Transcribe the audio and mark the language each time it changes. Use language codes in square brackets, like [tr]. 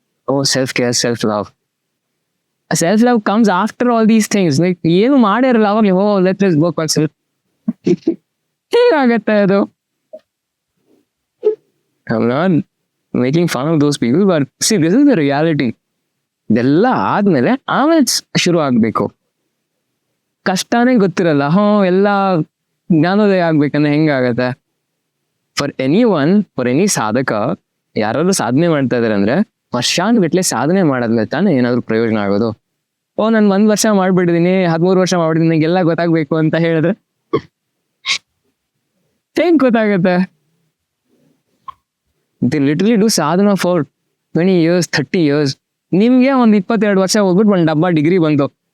[en] Oh, self-care, self-love. Self-love comes after all these things. Like, [kn] ಏನು ಮಾಡಿರಲ್ಲ ಅವಾಗ, [en] oh, let's work on self. [kn] ಹೇಗಾಗತ್ತೆ ಅದು? [en] I'm not making fun of those people, but see, this is the reality. [kn] ಇದೆಲ್ಲ ಆದ್ಮೇಲೆ ಆಮೇಲೆ ಶುರು ಆಗ್ಬೇಕು. ಕಷ್ಟನೇ ಗೊತ್ತಿರಲ್ಲ, ಎಲ್ಲ ಜ್ಞಾನೋದಯ ಆಗ್ಬೇಕಂದ್ರೆ ಹೆಂಗಾಗತ್ತೆ? [en] for any [kn] ಸಾಧಕ, ಯಾರಾದ್ರೂ ಸಾಧನೆ ಮಾಡ್ತಾ ಇದಾರೆ ಅಂದ್ರೆ ವರ್ಷಾನ್ಗಟ್ಲೆ ಸಾಧನೆ ಮಾಡಾದ್ಮೇಲೆ ತಾನೇ ಏನಾದ್ರು ಪ್ರಯೋಜನ ಆಗೋದು. ನಾನು 1 ವರ್ಷ ಮಾಡ್ಬಿಟ್ಟಿದೀನಿ, 13 ವರ್ಷ ಮಾಡ್ಬಿಟ್ಟಿದೀನಿ, ನಂಗೆಲ್ಲ ಗೊತ್ತಾಗ್ಬೇಕು ಅಂತ ಹೇಳಿದ್ರೆ ಹೆಂಗ್ ಗೊತ್ತಾಗತ್ತೆ? [en] They literally do sadhana for 20 years, 30 years. [kn] ನಿಮ್ಗೆ ಒಂದ್ 22 ವರ್ಷ ಹೋಗ್ಬಿಟ್ಟು ಒಂದ್ ಡಬ್ಬಾ ಡಿಗ್ರಿ ಬಂತು.